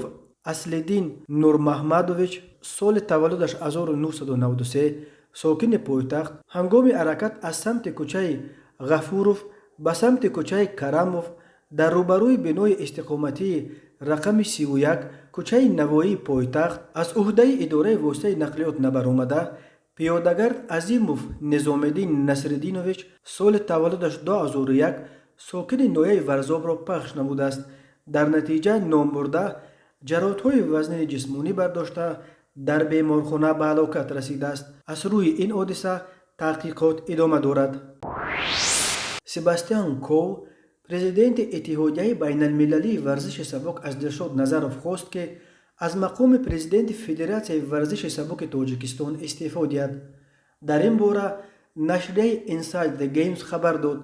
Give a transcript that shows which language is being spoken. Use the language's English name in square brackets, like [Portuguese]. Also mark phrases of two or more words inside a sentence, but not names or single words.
[Tajik] Аслиддин Нурмаҳмадович, соли таваллудаш 1993, сокини пойтахт, ҳангоми ҳаракат аз самти кӯчаи Ғафуров ба самти кӯчаи Карамов дар рӯбарӯи бинои истиқоматии рақами 31 кӯчаи Навоии пойтахт аз ӯҳдаи идораи воситаи нақлиёт набаромада, пиёдагард Азимов Низомиддин Насриддинович, соли таваллудаш 2001, сокини ноҳияи Варзобро пахш намудааст. дар натиҷа номбурда ҷароҳатҳои вазнини ҷисмонӣ бардошта дар беморхона ба ҳалокат расидааст. аз рӯи ин ҳодиса تحقیقات ادامه دارد. سباستیان کو، پرزیدنت اتحادیه بین المللی ورزش سبک از دلشاد نظروف خواست که از مقام پرزیدنت فدراسیون ورزش سبک تاجیکستان استعفا دهد. در این باره نشریه اینساید د گیمز خبر داد.